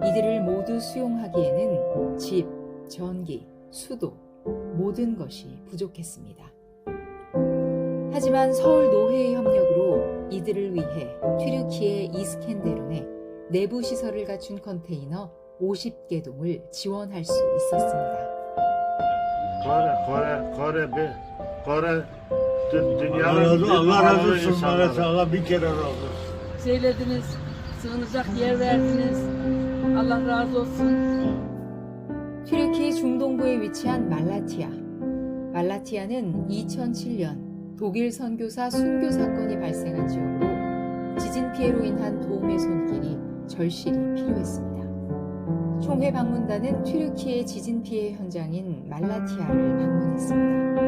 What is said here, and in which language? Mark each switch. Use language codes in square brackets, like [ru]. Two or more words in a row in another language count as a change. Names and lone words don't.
[ko] 이들을 모두 수용하기에는 집, 전기, 수도, 모든 것이 부족했습니다. 하지만 서울 노회의 협력으로 이들을 위해 튀르키예 이스켄데룬에 내부 시설을 갖춘 컨테이너 50개 동을 지원할 수 있었습니다. [tr] Kore dünyanın Allah razı olsun. insanları. Sana bir kere razı olsun. Söylediniz, sığınacak yer verdiniz. Allah razı olsun. [ko] 튀르키 중동부에 위치한 말라티아. 말라티아는 2007년 독일 선교사 순교 사건이 발생한 지역으로 지진 피해로 인한 도움의 손길이 절실히 필요했습니다. 총회 방문단은 튀르키예 지진 피해 현장인 말라티아를 방문했습니다.